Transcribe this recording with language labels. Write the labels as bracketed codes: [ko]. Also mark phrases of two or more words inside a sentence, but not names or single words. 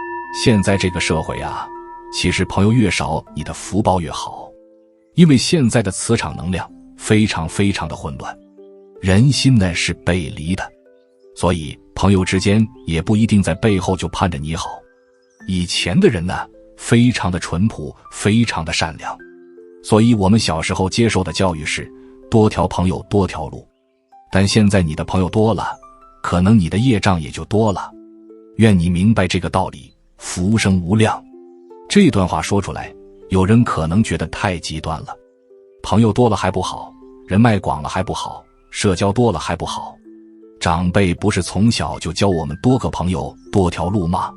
[zh] 現在這個社會啊，其實朋友越少，你的福報越好。因為現在的磁场能量非常的混亂，人心呢是背離的，所以朋友之间也不一定在背后就盼着你好。以前的人呢，非常的淳朴，非常的善良，所以我们小时候接受的教育是多条朋友多条路。但现在你的朋友多了，可能你的業障也就多了。願你明白這個道理，福生無量。這段話說出來，有人可能覺得太極端了，朋友多了還不好，人脈廣了還不好，社交多了還不好。長輩不是從小就教我們多個朋友多條路嗎？